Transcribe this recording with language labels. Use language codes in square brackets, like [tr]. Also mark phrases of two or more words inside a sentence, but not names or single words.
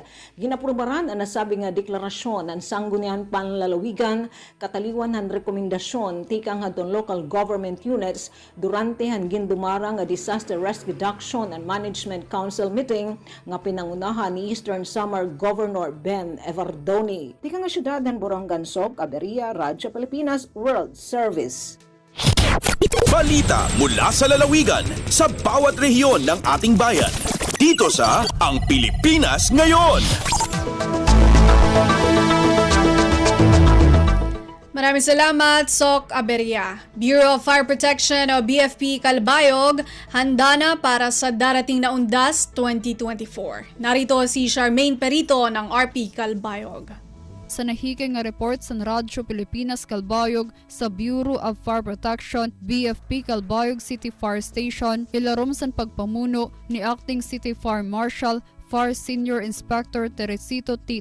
[war] Ginaprubaran ang nasabi nga deklarasyon ang sanggunian panlalawigan kataliwan han rekomendasyon tikang adton local government units durante han gindumarang nga Disaster Risk Reduction and Management Council meeting nga pinangunahan ni Eastern Samar Governor Ben Evardoni. Tika nga syudadhan Borongan, Sok Aberia, Radyo Pilipinas World Service. [tl] Balita mula sa lalawigan sa bawat rehiyon ng ating bayan. Dito sa Ang Pilipinas Ngayon. Maraming salamat, Sok Aberia. Bureau of Fire Protection o BFP Calbayog, handa na para sa darating na Undas 2024. Narito si Charmaine Perito ng RP Calbayog. [war] Sa nahikay nga report sa Radyo Pilipinas Calbayog sa Bureau of Fire Protection, BFP Calbayog City Fire Station, ilarom sa pagpamuno ni Acting City Fire Marshal Fire Senior Inspector Teresito T.